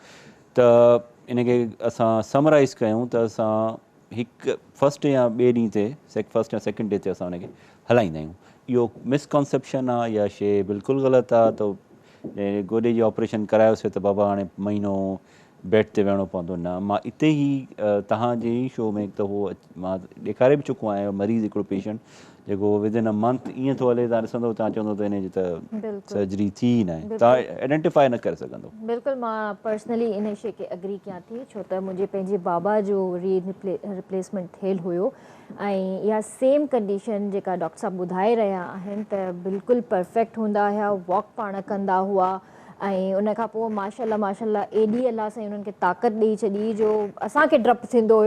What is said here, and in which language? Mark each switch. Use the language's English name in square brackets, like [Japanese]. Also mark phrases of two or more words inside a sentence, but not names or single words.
[Sindhi] त इनखे असां समराइज़ कयूं त असां हिकु फस्ट या ॿिए ॾींहं ते फस्ट या [English] second day [Sindhi] ते असां उनखे हलाईंदा आहियूं। इहो मिसकॉन्सेप्शन आहे, इहा शइ बिल्कुलु ग़लति आहे त गोॾे जी ऑपरेशन करायोसीं त बाबा हाणे महीनो बेड ते वेहणो पवंदो। न, मां हिते ई तव्हांजे ई शो में त उहो मां ॾेखारे बि चुको आहियां मरीज़ हिकिड़ो पेशेंट जेको [English] within a month [Sindhi] ईअं थो हले, तव्हां ॾिसंदो तव्हां चवंदो त हिनजी त सर्जरी थी न आहे, तव्हां आइडेंटिफाई न करे सघंदो। बिल्कुलु, मां पर्सनली इन शइ खे एग्री कयां थी, छो त मुंहिंजे पंहिंजे बाबा जो रिप्लेसमेंट थियल हुयो ऐं इहा [English] same condition [Sindhi] जेका डॉक्टर साहब ॿुधाए रहिया आहिनि त बिल्कुलु परफेक्ट हूंदा हुआ, वॉक पाण कंदा हुआ ऐं उन खां पोइ माशाल्लाह एॾी अलाह साईं उन्हनि खे ताक़त ॾेई छॾी जो असांखे डपु थींदो हुयो।